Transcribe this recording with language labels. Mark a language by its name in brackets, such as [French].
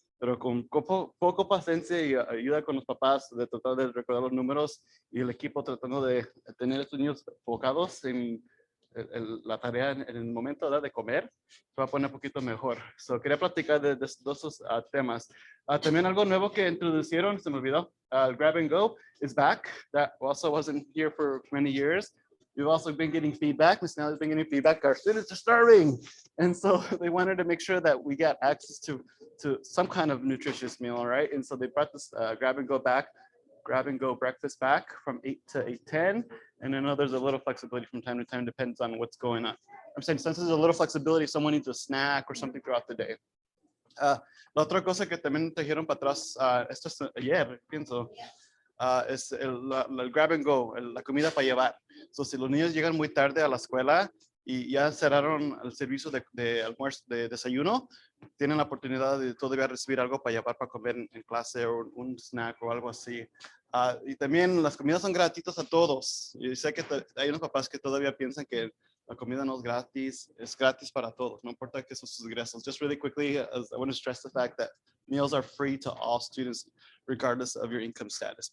[Spanish] Pero con poco paciencia y ayuda con los papás de tratar de recordar los números y el equipo tratando de tener a estos niños enfocados en la tarea en el momento, ¿verdad?, de comer, se va a poner un poquito mejor. So, quería platicar de esos temas. También algo nuevo que introducieron, se me olvidó, [English] Grab and Go is back. That also wasn't here for many years. We've also been getting feedback. Ms. Nellie's been getting feedback. Our students are starving. And so they wanted to make sure that we got access to some kind of nutritious meal, right? And so they brought this Grab and Go breakfast back from 8 to 8:10. And I know there's a little flexibility from time to time, depends on what's going on. I'm saying since there's a little flexibility, someone needs a snack or something throughout the day. [Spanish] La otra cosa que también trajeron para atrás, esto es ayer, pienso, es el grab and go, la comida para llevar. So, si los niños llegan muy tarde a la escuela y ya cerraron el servicio de almuerzo, de desayuno, tienen la oportunidad de todavía recibir algo para llevar para comer en clase o un snack o algo así. Y también las comidas son gratuitas a todos. Y sé que hay unos papás que todavía piensan que la comida no es gratis para todos, no importa que sus ingresos. [English] Just really quickly, I want to stress the fact that meals are free to all students, regardless of your income status.